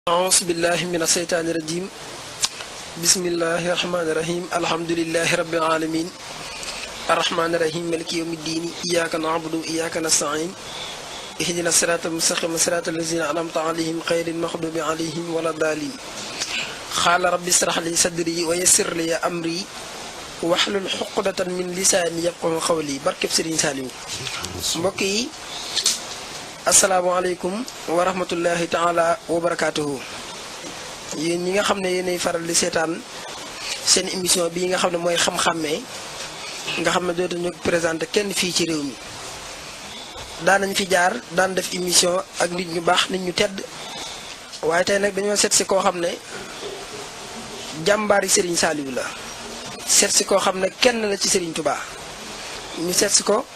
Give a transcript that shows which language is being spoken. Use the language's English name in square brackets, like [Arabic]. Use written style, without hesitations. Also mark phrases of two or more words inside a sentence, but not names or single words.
[Arabic] أعوذ بالله من الشيطان الرجيم بسم الله الرحمن الرحيم الحمد لله رب العالمين الرحمن الرحيم مالك يوم الدين إياك نعبد وإياك نستعين اهدنا الصراط المستقيم صراط الذين أنعمت عليهم غير المغضوب عليهم ولا الضالين قال رب اشرح لي صدري ويسر لي أمري واحلل عقدة من لساني يفقهوا قولي [Wolof] barkeb Serigne Saliou mbokk yi [Arabic] السلام عليكم و رحمة الله تعالى وبركاته [Wolof] yéen ñi nga xam ne yéenay faral di seetaan seen émission bii nga xam ne mooy xam-xammee nga xam ne dootuñu présenté kenn fii ci réew mi daan nañ fi jaar daan def émission ak nit ñu baax nit ñu tedd waaye tey nag dañoo seet si koo xam ne jàmbaari Serigne Saliou la seet si koo xam ne kenn la ci Serigne Touba ñu seet si ko.